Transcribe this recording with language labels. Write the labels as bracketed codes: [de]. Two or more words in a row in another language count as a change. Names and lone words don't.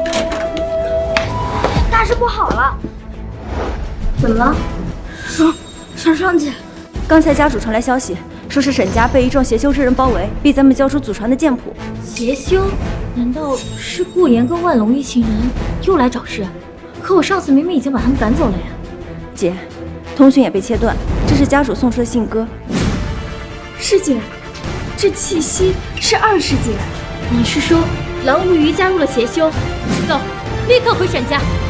[zh] 大事不好了！怎麼了？雙姐，剛才家主傳來消息，說是沈家被一眾邪修之人包圍，逼咱們交出祖傳的劍譜。邪修？難道是顧言跟萬龍一行人又來找事？可我上次明明已經把他們趕走了呀。姐，通訊也被切斷， 這是家主送出的信鴿。师姐，这气息是二师姐。你是说狼无鱼加入了邪修？走，立刻回沈家。